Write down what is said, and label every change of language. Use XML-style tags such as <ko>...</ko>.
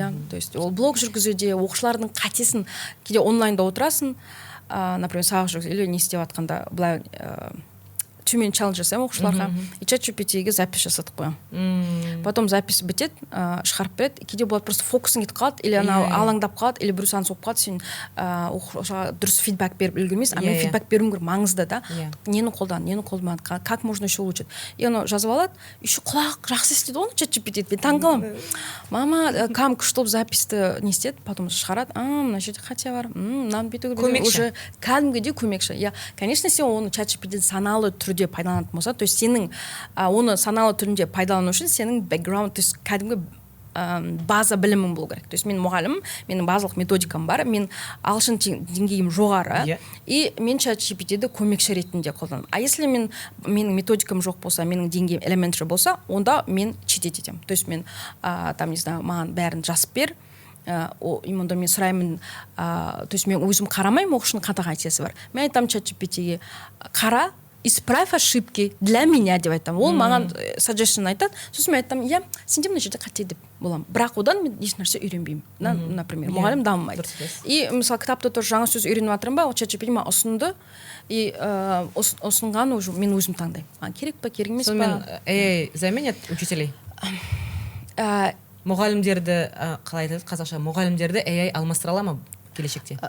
<kk>То есть ол блог жүргізуде оқушылардың қатесін кейде онлайнда отырасың, например, сабақ жүргізу или не істеп жатқанда былай төмен челлендж жасаймын оқушыларға, и ChatGPT-ге запись жасатып қоямын. Потом запись бітеді, шығарып береді, кейде болады просто фокусың кетіп қалады, или анау алаңдап қалады, или біреу саған соғып қалады, сен оқушыға дұрыс фидбэк беріп үлгермейсің, а мен фидбэк беруім керек, маңызды да. Нені қолдан, нені қолданбады,</kk> <ru>как можно еще улучшить.</ru> <kk>И аны жазып алады, еще құлақ жақсы естеді оны ChatGPT, мен таңғаламын. Мама, кәдімгі күшті болып записьті не істеді, потом шығарады, мына жерде қате бар, мынаны бүйтуге уже кәдімгідей көмекші. Конечно, сен оны ChatGPT саналы түрде пайдаланатын болса, то есть сенің оны саналы түрінде пайдалану үшін сенің бэкграунд, то есть кәдімгі база білімің болу керек. То есть мен мұғалімім, менің базалық методикам бар, мен ағылшын деңгейім жоғары, и мен ChatGPT-ді көмекші ретінде қолданамын. А если менің методикам жоқ болса, менің деңгейім elementary болса, онда мен чит етемін. То есть мен там,</kk> <ru>не знаю,</ru> <kk>маған бәрін жазып бер, именно мен сұраймын, то есть мен өзім қарамаймын, оқушының қандай қасиеті бар. Мен айтамын ChatGPT-ге, қара,</kk> <ru>исправь ошибки для меня</ru> <kk>деп айтамын. Ол маған suggestion айтады. Сосын мен айтамын, сенде мына жерде қате деп боламын. Бірақ одан мен еш нәрсе үйренбеймін. Например, мұғалім дамымайды. И мысалы кітапта тоже жаңа сөз үйреніп жатырмын ба, ол ChatGPT маған ұсынды. И ұсынған уже мен өзім таңдаймын. Керек па, керек емес па? Сонымен</kk> <ru>заменят учителей?</ru> <kk>Мұғалімдерді, қалай айтады қазақша, мұғалімдерді AI алмастыра ала ма келешекте?</kk>